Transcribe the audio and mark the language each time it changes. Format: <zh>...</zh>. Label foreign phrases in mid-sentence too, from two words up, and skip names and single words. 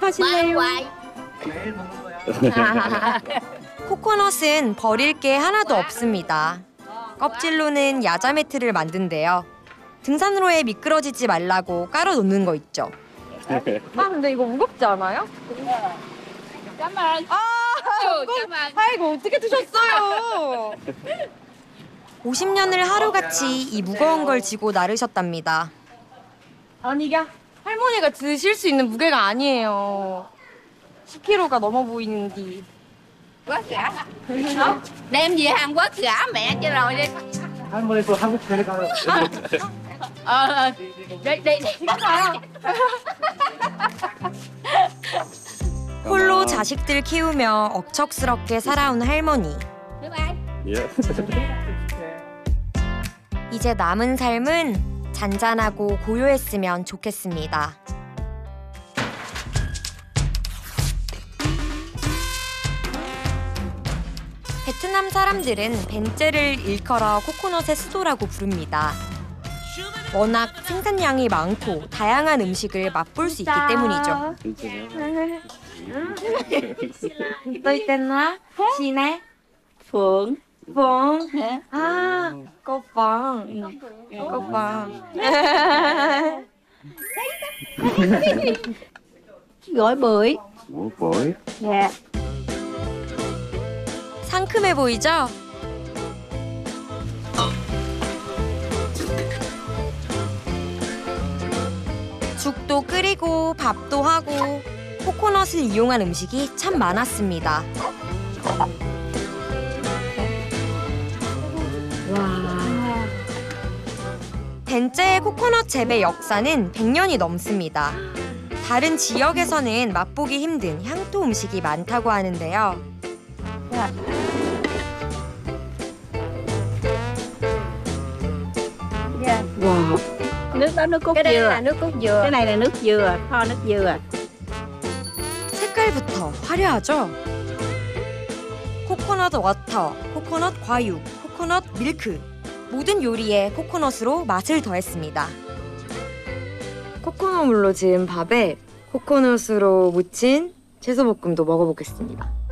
<ko>하실래요? quay. 코코넛은 버릴 게 하나도 없습니다. 껍질로는 야자 매트를 만든대요. 등산로에 미끄러지지 말라고 깔아놓는 거 있죠. 아 근데 이거 무겁지 않아요?</ko> <vi>Cảm ơn. Cảm ơn.</vi> <ko>아이고 어떻게 드셨어요? 50년을 하루같이 이 무거운 걸 지고 나르셨답니다. 아니 이게 할머니가 드실 수 있는 무게가 아니에요. 10kg가 넘어 보이는데.</ko> <vi>Quá cả. Đem về Hàn Quốc gả mẹ cho rồi đi.</vi> <ko>할머니 또 한국 데려가요. Đi. 홀로 자식들 키우며 억척스럽게 살아온 할머니.</ko> <en>Bye bye.</en> <ko>이제 남은 삶은 잔잔하고 고요했으면 좋겠습니다. 베트남 사람들은 벤제를 일컬어 코코넛의 수도라고 부릅니다. 워낙 생산량이 많고 다양한 음식을 맛볼 수 있기 때문이죠.</ko> <vi>Tôi tên là chị này. Phượng. Phượng. À, cô Phượng. Cô Phượng. Gỏi bưởi.</vi> <ko>뭘? Dạ. 상큼해 보이죠? 죽도 끓이고 밥도 하고 코코넛을 이용한 음식이 참 많았습니다. 벤제의 코코넛 재배 역사는 100년이 넘습니다. 다른 지역에서는 맛보기 힘든 향토 음식이 많다고 하는데요. 와.</ko> <vi>Nước đó nước cốt Cái đây dừa. là nước cốt dừa. Cái này là nước dừa, kho nước dừa.</vi> <ko>색깔부터 화려하죠? 코코넛 워터, 코코넛 과육, 코코넛 밀크. 모든 요리에 코코넛으로 맛을 더했습니다. 코코넛 물로 지은 밥에 코코넛으로 무친 채소볶음도 먹어보겠습니다.</ko>